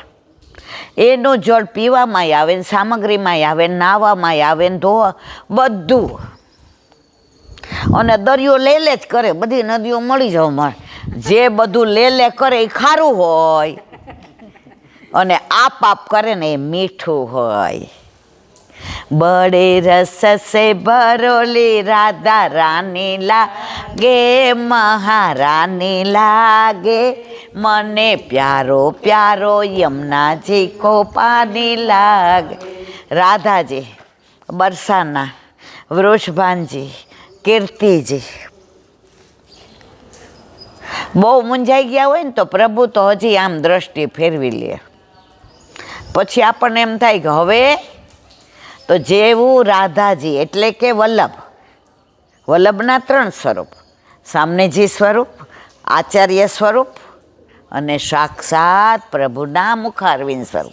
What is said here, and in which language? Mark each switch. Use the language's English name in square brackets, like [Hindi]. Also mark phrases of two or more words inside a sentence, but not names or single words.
[Gujarati] એનું જળ પીવામાંય આવે ને સામગ્રીમાંય આવે ને નાહવામાંય આવે ને ધોવા બધું. અને દરિયો લે જ કરે, બધી નદીઓ મળી જવા મળે. જે બધું લે કરે એ ખારું હોય અને આપ કરે ને એ મીઠું હોય. [Hindi] बड़े रस से भरोली राधा रानी लागे, महारानी लागे, मने प्यारो प्यारो यमुना जी को पानी लागे। [Gujarati] राधा जी, बरसाना, वृषभान जी, कीर्ति जी બહુ મૂંઝાઈ ગયા હોય ને તો પ્રભુ તો હજી આમ દ્રષ્ટિ ફેરવી લે, પછી આપણને એમ થાય કે હવે તો જેવું રાધાજી એટલે કે વલ્લભ, વલ્લભના 3 સ્વરૂપ, સામનેજી સ્વરૂપ, આચાર્ય સ્વરૂપ અને સાક્ષાત પ્રભુના મુખારવિંદ સ્વરૂપ.